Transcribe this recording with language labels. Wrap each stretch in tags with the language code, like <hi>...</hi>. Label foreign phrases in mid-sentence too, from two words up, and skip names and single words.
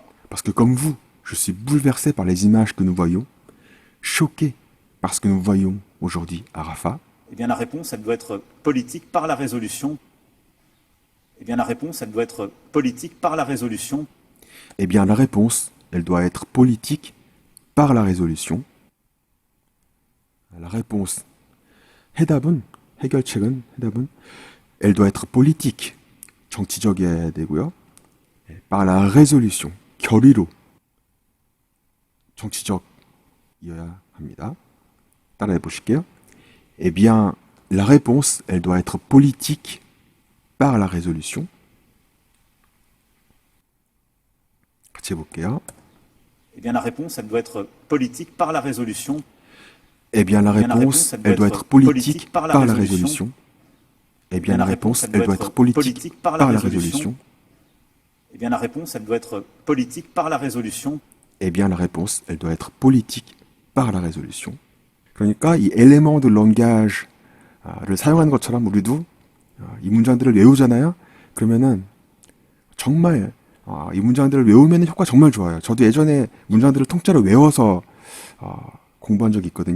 <fr>Parce que comme vous, je suis bouleversé par les images que nous voyons, choqué par ce que nous voyons aujourd'hui à Rafah. Eh bien la réponse, elle doit être politique par la résolution. Eh bien la réponse, elle doit être politique par la résolution. Eh bien la réponse, elle doit être politique par la résolution. La réponse,</fr> <ko>해답은, 해결책은, 해답은,</ko> <fr>elle doit être politique,</fr> <ko>정치적이어야 되고요.</ko> <fr>par la résolution,</fr> <ko>결의로, 정치적이어야 합니다. 따라해 보실게요.</ko> <fr>Eh bien, la réponse, elle doit être politique par la résolution.</fr> <ko>같이 해볼게요.</ko> <fr>Eh bien, la réponse, elle doit être politique par la résolution. Eh bien, la réponse, elle doit être politique par la résolution. Eh bien, la réponse, elle doit être politique par la résolution. Eh bien, la réponse, elle doit être politique par la résolution. Eh bien, la réponse, elle doit être politique par la résolution.</fr> <ko>그러니까 이</ko> <fr>élément langage</fr> <ko>를 사용하는 것처럼 우리도 이 문장들을 외우잖아요. 그러면은 정말 이 문장들을 외우면 효과 정말 좋아요. 저도 예전에 문장들을 통째로 외워서 공부한 적이 있거든요.</ko>